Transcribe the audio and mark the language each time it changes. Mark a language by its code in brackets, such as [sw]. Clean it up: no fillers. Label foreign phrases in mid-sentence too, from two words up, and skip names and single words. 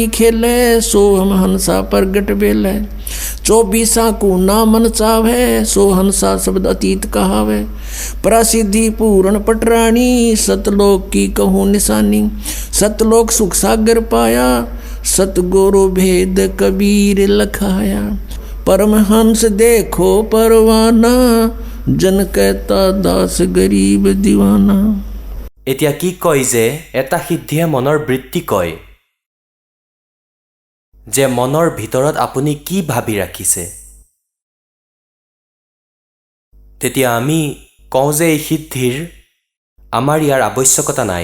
[hi] खेले, सो हम हंसा प्रगट बेले, 24 को ना मन चावे, सो हंसा शब्द अतीत कहावे, प्रसिद्धि पूर्ण पटरानी, सतलोक की कहूँ निशानी, सतलोक सुख सागर पाया, सतगुरु भेद कबीर लखाया, परमहंस देखो परवाना, जन कहता दास गरीब दीवाना। [as] এতিয়া কি কয় যে এটা সিদ্ধিয়ে মনৰ বৃত্তি কয়, যে মনৰ ভিতৰত আপুনি কি ভাবি ৰাখিছে। তেতিয়া আমি কওঁ যে এই সিদ্ধিৰ আমাৰ ইয়াৰ আৱশ্যকতা নাই।